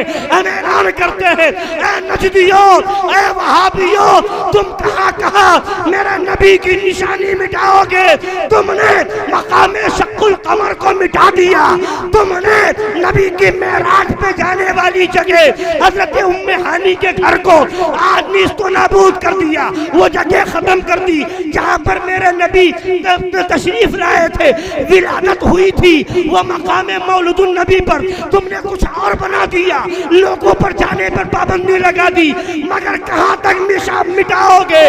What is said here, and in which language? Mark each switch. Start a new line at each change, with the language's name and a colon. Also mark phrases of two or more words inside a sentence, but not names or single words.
Urdu: ہم اعلان کرتے ہیں اے نجدیوں اے وہابیوں تم کہاں کہاں میرے نبی کی نشانی مٹاؤ گے. تم نے مقام شق القمر کو مٹا دیا, تم نے نبی کی معراج پہ جانے والی جگہ حضرت ام ہانی کے گھر کو آج نیست و نابود کر دیا, وہ جگہ ختم کر دی جہاں پر میرے نبی تشریف لائے تھے, ولادت ہوئی تھی. وہ مقام مولد النبی پر تم نے کچھ اور بنا دیا, لوگوں پر جانے پر پابندی لگا دی. مگر کہاں تک مٹاؤ گے؟